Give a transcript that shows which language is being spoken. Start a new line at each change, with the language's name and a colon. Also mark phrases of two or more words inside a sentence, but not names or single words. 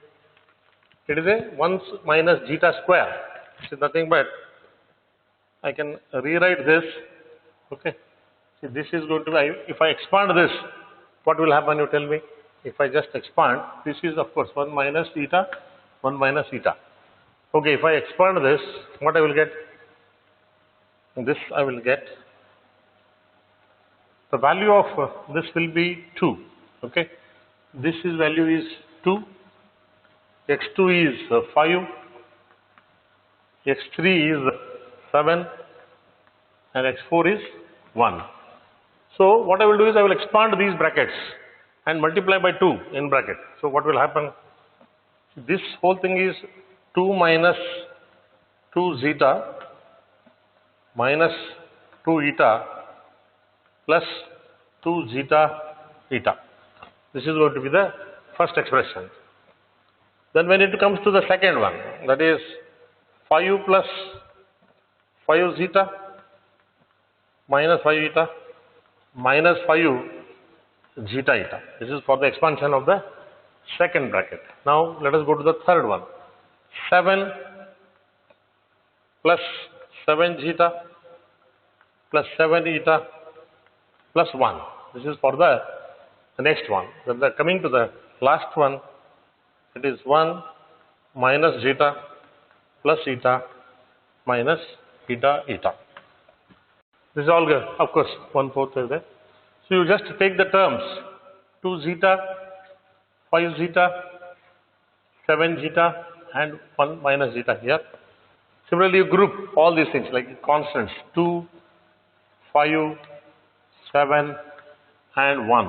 English: It is a 1 minus zeta square. It is nothing but, I can rewrite this. Okay. See, this is going to be, if I expand this, what will happen, you tell me? If I just expand, this is of course 1 minus eta, 1 minus eta. Okay, if I expand this, what I will get? This I will get. The value of this will be 2. Okay. This is value is 2. x2 is 5. x3 is 7. And x4 is 1. So what I will do is I will expand these brackets and multiply by 2 in bracket. So what will happen? This whole thing is 2 minus 2 zeta minus 2 eta plus 2 zeta eta. This is going to be the first expression. Then when it comes to the second one, that is 5 plus 5 zeta minus 5 eta minus 5 zeta eta. This is for the expansion of the second bracket. Now let us go to the third one. 7 plus 7 zeta plus 7 eta plus 1. This is for the next one. Then coming to the last one, it is 1 minus zeta plus eta minus eta eta. This is all good. Of course, 1/4 is there. So you just take the terms 2 zeta, 5 zeta, 7 zeta, and 1 minus zeta here. Similarly, you group all these things like constants 2, 5, 7, and 1.